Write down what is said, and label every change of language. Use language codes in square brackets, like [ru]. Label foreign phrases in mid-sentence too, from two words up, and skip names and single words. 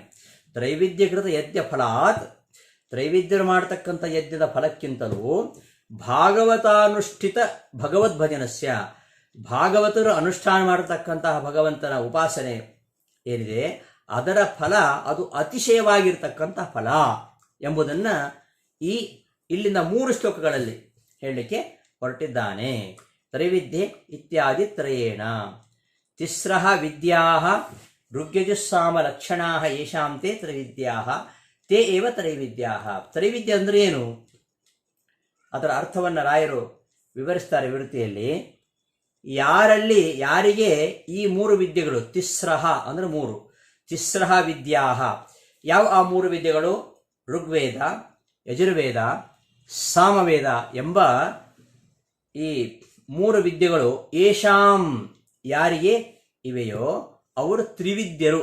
[sa] ತ್ರೈವಿದ್ಯಕೃತ ಯಜ್ಞ ಫಲಾತ್, [kn] ತ್ರೈವಿದ್ಯರು ಮಾಡತಕ್ಕಂಥ ಯಜ್ಞದ ಫಲಕ್ಕಿಂತಲೂ [sa] ಭಾಗವತಾನುಷ್ಠಿತ ಭಗವದ್ಭಜನಸ್ಯ, [kn] ಭಾಗವತರು ಅನುಷ್ಠಾನ ಮಾಡತಕ್ಕಂತಹ ಭಗವಂತನ ಉಪಾಸನೆ ಏನಿದೆ ಅದರ ಫಲ ಅದು ಅತಿಶಯವಾಗಿರ್ತಕ್ಕಂಥ ಫಲ ಎಂಬುದನ್ನು ಇಲ್ಲಿಂದ 3 ಶ್ಲೋಕಗಳಲ್ಲಿ ಹೇಳಲಿಕ್ಕೆ ಹೊರಟಿದ್ದಾನೆ. [sa] ತ್ರೈವಿದ್ಯೆ ಇತ್ಯಾದಿ ತ್ರಯೇಣ ತಿಸ್ರಃ ವಿದ್ಯಾಃ ಋಗ್ಯಜುಸ್ಸಾಮ ಲಕ್ಷಣಾಃ ಯೇಷಾಂ ತೇ ತ್ರೈವಿದ್ಯಾಃ ತೇ ಏವ ತ್ರೈವಿದ್ಯಾಃ. [kn] ತ್ರೈವಿದ್ಯೆ ಅಂದರೆ ಏನು? ಅದರ ಅರ್ಥವನ್ನು ರಾಯರು ವಿವರಿಸ್ತಾರೆ ವಿವೃತ್ತಿಯಲ್ಲಿ. ಯಾರಿಗೆ ಈ 3 ವಿದ್ಯೆಗಳು, ತಿಸ್ರಃ ಅಂದರೆ 3, [sa] ತಿಸ್ರಃ ವಿದ್ಯಾಃ, [kn] ಯಾವ ಆ 3 ವಿದ್ಯೆಗಳು? ಋಗ್ವೇದ, ಯಜುರ್ವೇದ, ಸಾಮವೇದ ಎಂಬ ಈ 3 ವಿದ್ಯೆಗಳು ಯೇಷಾಂ ಯಾರಿಗೆ ಇವೆಯೋ ಅವರು ತ್ರಿವಿದ್ಯರು.